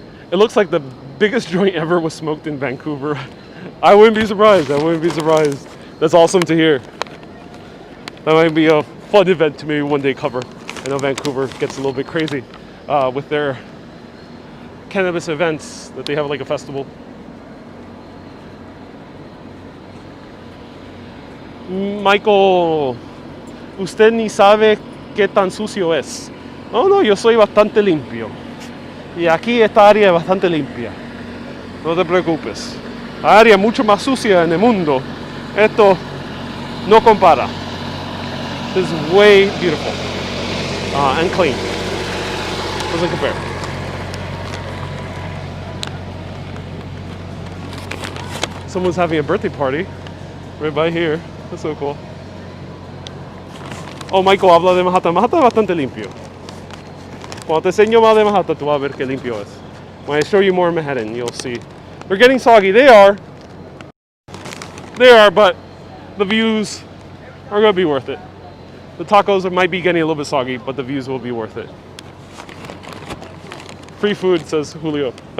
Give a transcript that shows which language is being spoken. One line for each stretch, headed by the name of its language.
English: It looks like the biggest joint ever was smoked in Vancouver. I wouldn't be surprised. I wouldn't be surprised. That's awesome to hear. That might be a fun event to maybe one day cover. I know Vancouver gets a little bit crazy with their cannabis events that they have like a festival.
Spanish: Michael, usted ni sabe qué tan sucio es. No, no, yo soy bastante limpio. Y aquí esta área es bastante limpia. No te preocupes. La área mucho más sucia en el mundo. Esto no compara.
English: This is way beautiful and clean. Doesn't compare. Someone's having a birthday party right by here. That's so cool.
Spanish: Oh, Michael habla de Manhattan. Manhattan es bastante limpio. Cuando te enseño más de Manhattan, tú vas a ver qué limpio es.
English: When I show you more Manhattan, you'll see. They're getting soggy. They are, but the views are going to be worth it. The tacos might be getting a little bit soggy, but the views will be worth it. Free food, says Julio.